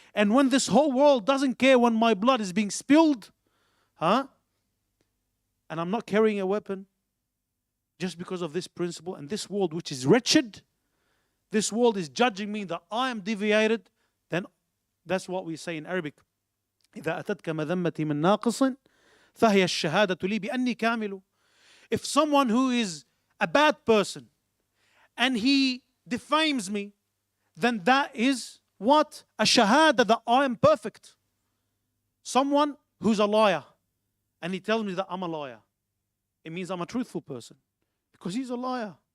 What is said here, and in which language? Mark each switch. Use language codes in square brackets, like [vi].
[en] And when this whole world doesn't care when my blood is being spilled, and I'm not carrying a weapon, just because of this principle, and this world which is wretched, this world is judging me that I am deviated, then that's what we say in Arabic. [ar] إذا أتتك مذمتي من ناقص فهي الشهادة لي بأني كامل. [en] If someone who is a bad person and he defames me, then that is what? A shahada that I am perfect. Someone who's a liar and he tells me that I'm a liar, it means I'm a truthful person because he's a liar.